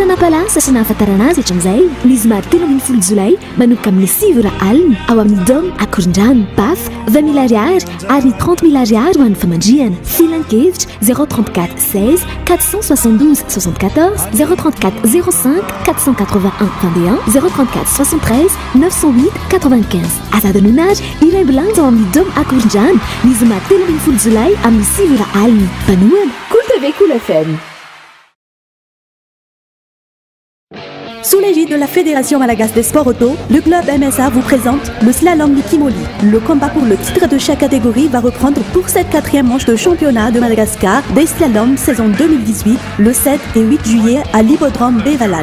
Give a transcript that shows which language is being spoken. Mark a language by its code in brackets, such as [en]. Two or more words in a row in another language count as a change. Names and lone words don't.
[mg] napalasa sy nahafantarana azy hatramin'izay ny zoma 13 jolay manomboka amin'ny 6 ora alina ao amin'ny dôme Akorondrano baf 20 000 ariary ary 30 000 ariary ho an'ny famandriana filan-kevitra 034 16 472 74 034 05 481 21 034 73 908 95 azadanonary hira ambulance ao amin'ny dôme Akorondrano ny zoma 13 jolay amin'ny 6 ora alina panoana Cool TV Cool FM. [fr] Sous l'égide de la Fédération Malagasy des Sports Auto, le club MSA vous présente le slalom du Kimoli. Le combat pour le titre de chaque catégorie va reprendre pour cette 4e manche de championnat de Madagascar des slaloms saison 2018, le 7 et 8 juillet à l'hippodrome Bévalal.